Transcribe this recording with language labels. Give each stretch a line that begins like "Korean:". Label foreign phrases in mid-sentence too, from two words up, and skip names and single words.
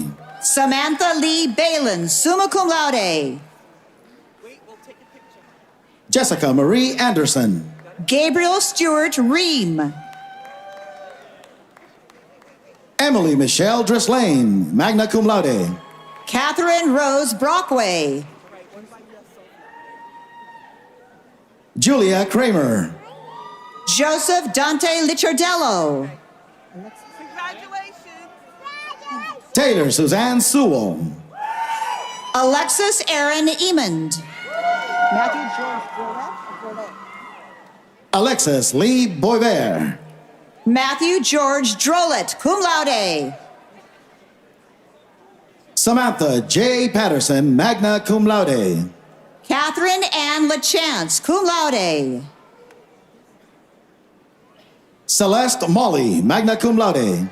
English: Samantha Lee Balin,
Latin: summa cum laude.
English: Jessica Marie Anderson. Gabriel Stewart Ream. Emily Michelle Dreslane,
Latin: magna cum laude.
English: Catherine Rose Brockway. Julia Kramer. Joseph Dante Lichardello. Taylor Suzanne Sewell. Alexis Aaron Emond. Alexis Lee Boisvert. Matthew George Drolet,
Latin: cum laude.
English: Samantha J. Patterson,
Latin: magna cum laude.
English: Catherine Ann LaChance,
Latin: cum laude.
English: Celeste Molly,
Latin: magna cum laude.